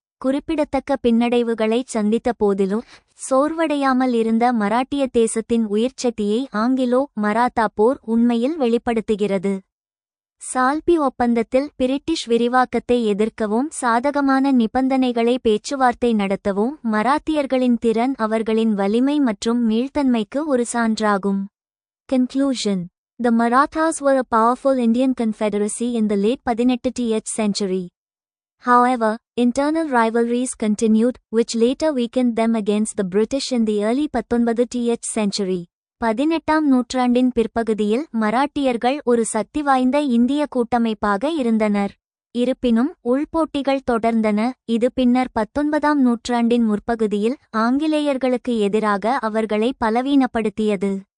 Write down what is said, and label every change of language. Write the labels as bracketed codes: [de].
[ta] குறிப்பிடத்தக்க பின்னடைவுகளை சந்தித்த போதிலும் சோர்வடையாமல் இருந்த மராட்டிய தேசத்தின் உயிர்ச்சக்தியை ஆங்கிலோ-மராத்தா போர் உண்மையில் வெளிப்படுத்துகிறது. சால்பி ஒப்பந்தத்தில் பிரிட்டிஷ் விரிவாக்கத்தை எதிர்க்கவும் சாதகமான நிபந்தனைகளை பேச்சுவார்த்தை நடத்தவும் மராத்தியர்களின் திறன் அவர்களின் வலிமை மற்றும் மீள்தன்மைக்கு ஒரு சான்றாகும். [en] Conclusion. The Marathas were a powerful Indian confederacy in the late 18th century. However, internal rivalries continued, which later weakened them against the British in the early 19th century. [ta] 18ஆம் நூற்றாண்டின் பிற்பகுதியில் மராட்டியர்கள் ஒரு சக்தி வாய்ந்த இந்திய கூட்டமைப்பாக இருந்தனர். இருப்பினும் உள்போட்டிகள் தொடர்ந்தன. இது பின்னர் 19ஆம் நூற்றாண்டின் முற்பகுதியில் ஆங்கிலேயர்களுக்கு எதிராக அவர்களை பலவீனப்படுத்தியது.